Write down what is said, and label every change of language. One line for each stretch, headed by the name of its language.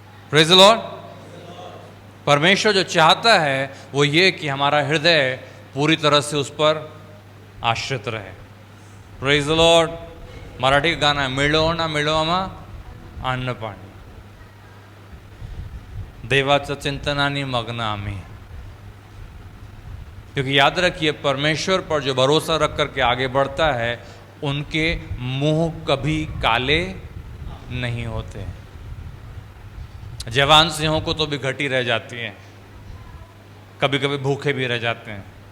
English: Praise the lord.
Hindi: परमेश्वर जो चाहता है वो ये कि हमारा हृदय पूरी तरह से उस पर आश्रित रहे।
English: Praise the lord.
Hindi: मराठी का गाना है,
Marathi: मिळो ना मिळो आम्हा अन्न पाणी, देवाचं चिंतनानी मग्न आम्ही।
Hindi: क्योंकि याद रखिए, परमेश्वर पर जो भरोसा रख करके आगे बढ़ता है, उनके मुंह कभी काले नहीं होते। जवान सिंहों को तो भी घटी रह जाती है, कभी कभी भूखे भी रह जाते हैं।